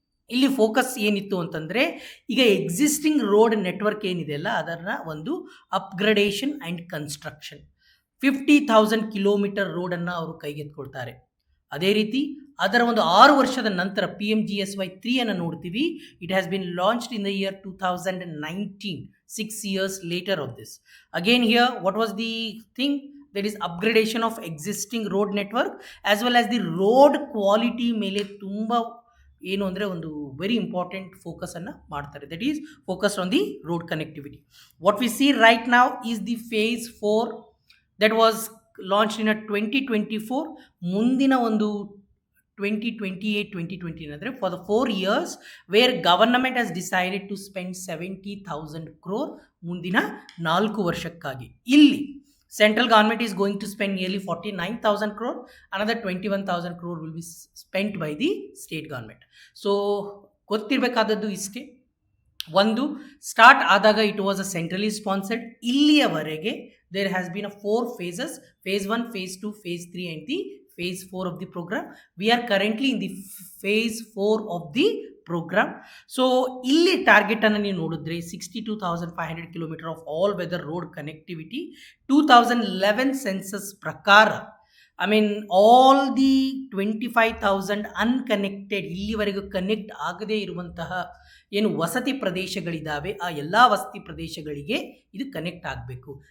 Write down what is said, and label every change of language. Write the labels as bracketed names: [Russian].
[Kannada] ಇಲ್ಲಿ ಫೋಕಸ್ ಏನಿತ್ತು ಅಂತಂದರೆ, ಈಗ ಎಕ್ಸಿಸ್ಟಿಂಗ್ ರೋಡ್ ನೆಟ್ವರ್ಕ್ ಏನಿದೆ ಅಲ್ಲ, ಅದನ್ನು ಒಂದು ಅಪ್ಗ್ರೇಡೇಷನ್ ಆ್ಯಂಡ್ ಕನ್ಸ್ಟ್ರಕ್ಷನ್. 50,000 ಕಿಲೋಮೀಟರ್ ರೋಡನ್ನು ಅವರು ಕೈಗೆತ್ಕೊಳ್ತಾರೆ. ಅದೇ ರೀತಿ ಅದರ ಒಂದು 6 ವರ್ಷದ ನಂತರ PMGSY 3 ನೋಡ್ತೀವಿ. [English] It has been launched in the year 2019, 6 years later of this. Again here, what was the thing? That is upgradation of existing road network as well as the road quality [Kannada] ಮೇಲೆ ತುಂಬ ಏನು ಅಂದರೆ ಒಂದು [English] Very important ಫೋಕಸನ್ನು ಮಾಡ್ತಾರೆ. That is focused on the road connectivity. What we see right ನಾವ್ is the phase 4 that was launch in 2024. [Kannada] ಮುಂದಿನ ಒಂದು [English] 2028-2029 ಅಂದರೆ for the 4 years where government has decided to spend 70,000 crore [Kannada] ಮುಂದಿನ 4 ವರ್ಷಕ್ಕಾಗಿ. [English] ಇಲ್ಲಿ central government is going to spend nearly 49,000 crore. Another 21,000 crore will be spent by the state government. [Kannada] So ಗೊತ್ತಿರಬೇಕಾದದ್ದು ಇಷ್ಟೇ. ಒಂದು, start ಆದಾಗ [English] It was a centrally sponsored. [Kannada] ಇಲ್ಲಿಯವರೆಗೆ [English] There has been a 4 phases: phase 1, phase 2, phase 3 and the phase 4 of the program. We are currently in the phase 4 of the program. [Kannada] So ಇಲ್ಲಿ target ಅನ್ನು ನೀವು ನೋಡಿದ್ರೆ 62,500 kilometre [English] Of all weather road connectivity. [Kannada] 2011 census ಪ್ರಕಾರ [English] I mean all the [Kannada] 25,000 unconnected, ಇಲ್ಲಿವರೆಗೂ connect ಆಗದೇ ಇರುವಂತಹ ಏನು ವಸತಿ ಪ್ರದೇಶಗಳಿದ್ದಾವೆ ಆ ಎಲ್ಲ ವಸತಿ ಪ್ರದೇಶಗಳಿಗೆ ಇದು ಕನೆಕ್ಟ್ ಆಗಬೇಕು.